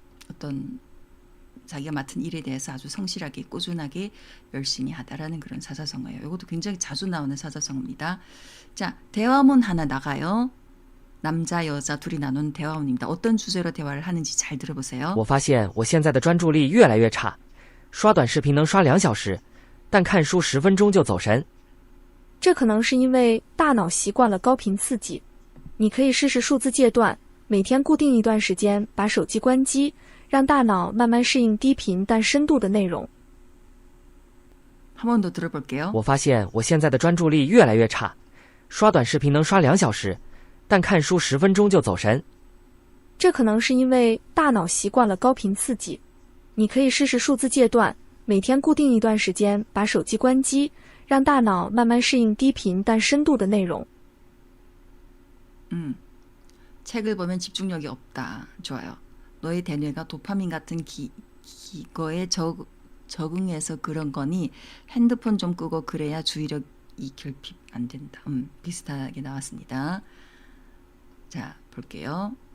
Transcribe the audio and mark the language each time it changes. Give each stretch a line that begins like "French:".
Korean: 어떤 자기가 맡은 일에 대해서 아주 성실하게 꾸준하게 열심히 하다라는 그런 사자성어예요. 이것도 굉장히 자주 나오는 사자성어입니다. 자, 대화문 하나 나가요. 남자 여자 둘이 나눈 대화문입니다. 어떤 주제로 대화를 하는지 잘 들어보세요.
Chinese: 我发现我现在的专注力越来越差，刷短视频能刷2小时，但看书10分钟就走神。这可能是因为大脑习惯了高频刺激。你可以试试数字戒断，每天固定一段时间把手机关机，让大脑慢慢适应低频但深度的内容。
Korean: 한 번 더 들어볼게요.
Chinese: 我发现我现在的专注力越来越差，刷短视频能刷2小时，但看书10分钟就走神。这可能是因为大脑习惯了高频刺激。你可以试试数字戒断，每天固定一段时间把手机关机，让大脑慢慢适应低频但深度的内容。
Korean: 책을 보면 집중력이 없다. 좋아요. 너의 대뇌가 도파민 같은 거에 적응해서 그런 거니 핸드폰 좀 끄고 그래야 주의력이 결핍 안 된다. 비슷하게 나왔습니다. 자, 볼게요.